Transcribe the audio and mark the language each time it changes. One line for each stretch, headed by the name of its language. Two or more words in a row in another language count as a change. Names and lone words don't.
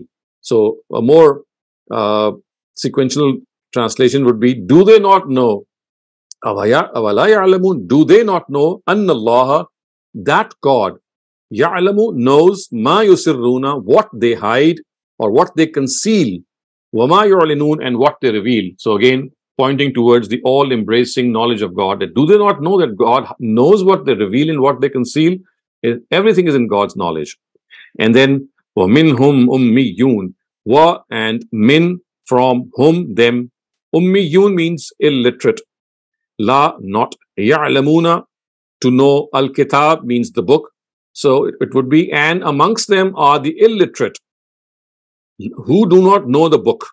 English: So a more sequential translation would be, do they not know,
Arabic: أفلا يعلمون,
English: do they not know,
Arabic: أن الله,
English: that God, ya'lamu, knows,
Arabic: ما يسرون,
English: what they hide or what they conceal,
Arabic: وما يعلنون,
English: and what they reveal. So again, pointing towards the all-embracing knowledge of God, that do they not know that God knows what they reveal and what they conceal? Everything is in God's knowledge. And then,
Arabic: ومنهم أميون و,
English: and min, from, whom, them. Ummiyun means illiterate. La, not. Ya'lamuna, to know. Al-kitab means the book. So it would be, and amongst them are the illiterate who do not know the book.